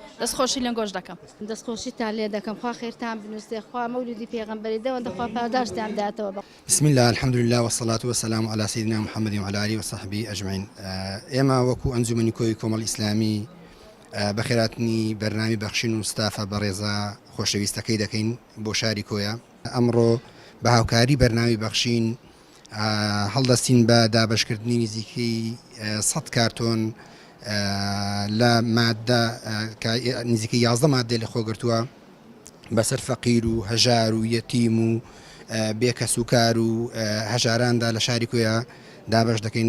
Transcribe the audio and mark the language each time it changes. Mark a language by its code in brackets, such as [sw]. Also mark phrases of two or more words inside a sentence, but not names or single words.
[ckb] دەستخۆشی لە گۆش دەکەم، دەستخۆشیتان لێ دەکەم، خوا خێرتان بنووسێ، خوا مەولودی پێغەمبەری دەوەندە خوا پاداشتیان داتەوە. [ar] بسم الله الحمد لله والصلاة والسلام على سيدنا محمد وعلى آله وصحبه أجمعين. [ckb] ئێمە وەکو ئەنجومەنی کۆی کۆمەڵ ئیسلامی بەخێراتنی بەرنامی بەخشین و مستافە بەڕێزە خۆشەویستەکەی دەکەین بۆ شاری کۆیە. ئەمڕۆ بە هاوکاری بەرنامی بەخشین هەڵدەستین بە دابشکردنی نزیکەی 100 کارتۆن لە مادە نزیکەی 11 مادەی لە خۆگرتووە بەسەر فەقیر و هەژار و یەتیم و بێکەسوکار و هەژاراندا لە شاری کۆیە دابش دەکەین.